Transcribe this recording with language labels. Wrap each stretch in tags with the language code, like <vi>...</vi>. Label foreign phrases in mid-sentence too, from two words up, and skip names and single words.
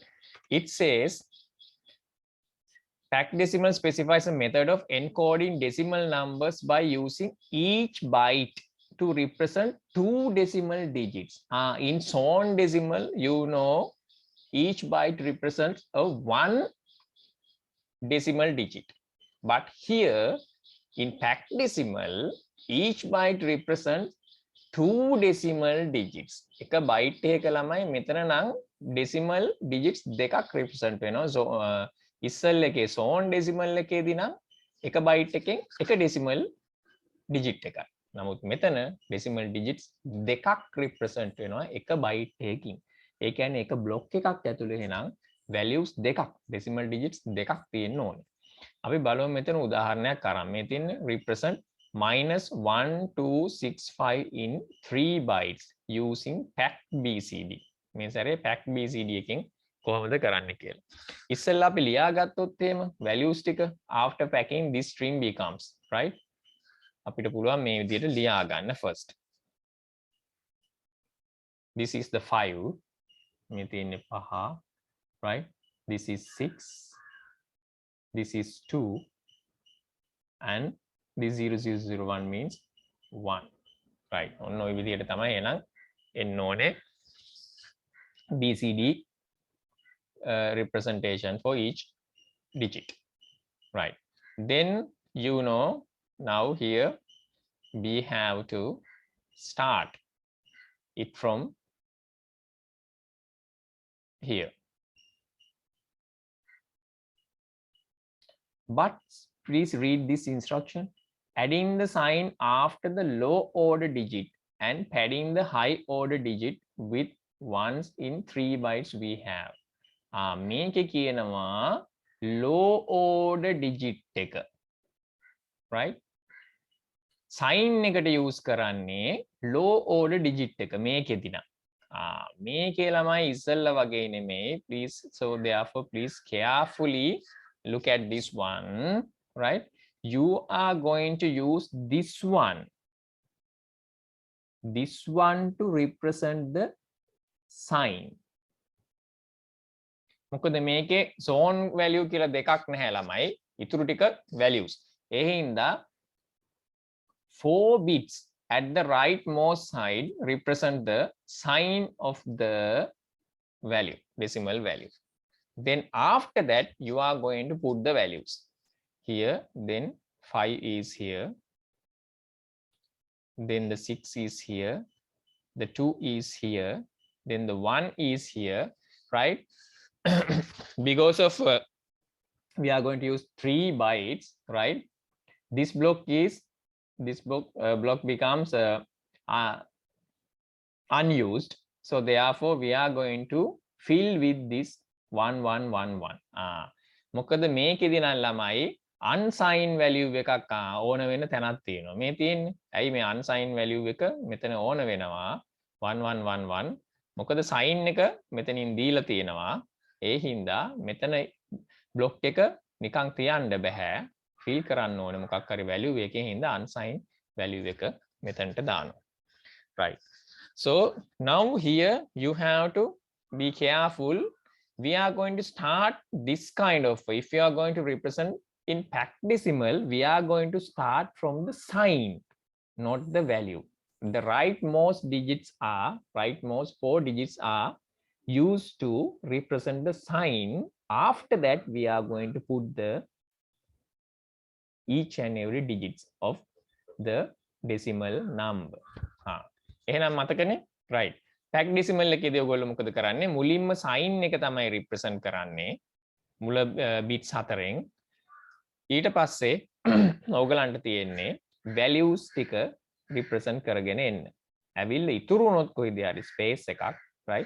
<en>It says packed decimal specifies a method of encoding decimal numbers by using each byte to represent 2 decimal digits. In zone decimal, you know, each byte represents a 1 decimal digit. But here in packed decimal, each byte represents 2 decimal digits.</en> <si>එක byte එක ළමයි මෙතන නම්</si> <en>decimal digits</en> <si>දෙකක් represent වෙනවා. So ඉස්සල් එකේ</si> <en>zone decimal</en> <si>එකේදී නම් එක byte එකෙන් එක</si> <en>decimal digit</en> <si>එකයි. නමුත් මෙතන</si> <en>decimal digits</en> <si>දෙකක් represent වෙනවා එක byte එකකින්. ඒ කියන්නේ එක block එකක් ඇතුලේ එහෙනම් values දෙකක්</si> <en>decimal digits</en> <si>දෙකක් තියෙන්න ඕනේ. අපි බලමු මෙතන උදාහරණයක් අරන් මේ තියෙන්නේ</si> <en>represent -1265 in 3 bytes using packed BCD.</en> <si>මේ සැරේ</si> <en>packed BCD</en> <si>එකෙන් කොහොමද කරන්න කියලා. ඉස්සෙල්ලා අපි ලියාගත්තොත් එහෙම values ටික</si> <en>after packing this string becomes, right?</en> <si>අපිට පුළුවන් මේ විදිහට ලියා ගන්න first.</si> <en>This is the 5.</en> <si>මේ තියෙන්නේ 5,</si> <en>right? This is 6. This is 2 and this 0001 means 1, right?</en> <si>ඔන්න ඔය විදිහට තමයි එහෙනම් එන්න ඕනේ</si> <en>BCD representation for each digit, right? Then you know now here we have to start it from here, but please read this instruction. Adding the sign after the low order digit and padding the high order digit with ones in 3 bytes we have.</en> <si>මේකේ කියනවා</si> <en>low order digit</en> <si>එක, right? sign එකට use කරන්නේ</si> <en>low order digit</en> <si>එක මේකෙදී නම්. මේකේ ළමයි ඉස්සෙල්ලා වගේ නෙමෙයි,</si> <en>please. So therefore please carefully look at this one, right? You are going to use this one to represent the sign.</en> <si>මොකද මේකේ</si> <en>zone value</en> <si>කියලා දෙකක් නැහැ ළමයි, ඉතුරු ටික values. ඒ හින්දා</si> <en>4 bits at the rightmost side represent the sign of the value, decimal value. Then after that you are going to put the values here. Then 5 is here, then the 6 is here, the 2 is here, then the 1 is here, right? Because of we are going to use 3 bytes, right? This block becomes unused, so therefore we are going to fill with this 1111.</en> <si>මොකද මේකෙදි නම් ළමයි</si> <en>unsigned value</en> <si>එකක් ඕන වෙන තැනක් තියෙනවා. මේ තියෙන්නේ. ඇයි මේ</si> <en>unsigned value</en> <si>එක මෙතන ඕන වෙනවා 1111. මොකද sign එක මෙතනින් දීලා තියෙනවා. ඒ හින්දා මෙතන block එක නිකන් තියන්න බෑ. fill කරන්න ඕනේ මොකක් හරි value එකකින් හින්දා</si> <en>unsigned value</en> <si>එක මෙතනට දානවා.</si> <en>Right. So now here you have to be careful. We are going to start this kind of, if you are going to represent in packed decimal, we are going to start from the sign, not the value. The rightmost digits are, rightmost 4 digits are used to represent the sign. After that, we are going to put the each and every digits of the decimal number.</en> <si>එහෙනම් මතකනේ, right?</si> <en>packed decimal</en> <si>එකේදී ඔයගොල්ලෝ මොකද කරන්නේ? මුලින්ම sign එක තමයි represent කරන්නේ මුල bits 4න්. ඊට පස්සේ ඔයගලන්ට තියෙන්නේ values ටික represent කරගෙන එන්න. ඇවිල්ලා ඉතුරු වුණොත් කොයිද හරි space එකක්, right?</si>